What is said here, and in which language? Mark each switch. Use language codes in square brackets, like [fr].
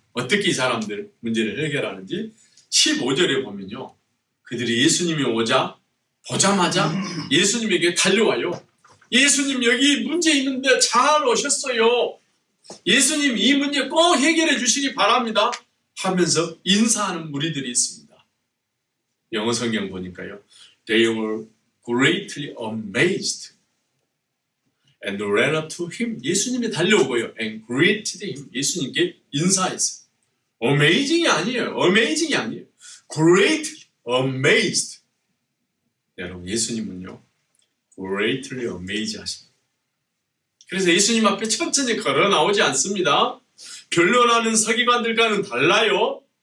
[ko] 어떻게 이 사람들 문제를 해결하는지. 15절에 보면요, 그들이 예수님이 보자마자 예수님에게 달려와요. 예수님, 여기 문제 있는데 잘 오셨어요. 예수님, 이 문제 꼭 해결해 주시기 바랍니다 하면서 인사하는 무리들이 있습니다. 영어 성경 보니까요, [en] They were greatly amazed and ran up to him. [ko] 예수님이 달려오고요, [en] and greeted him. [ko] 예수님께 인사했어요. amazing이 아니에요. greatly amazed. 여러분, 예수님은요, greatly amazed 하십니다. 그래서 예수님 앞에 천천히 걸어 나오지 않습니다. 변론하는 서기관들과는 달라요.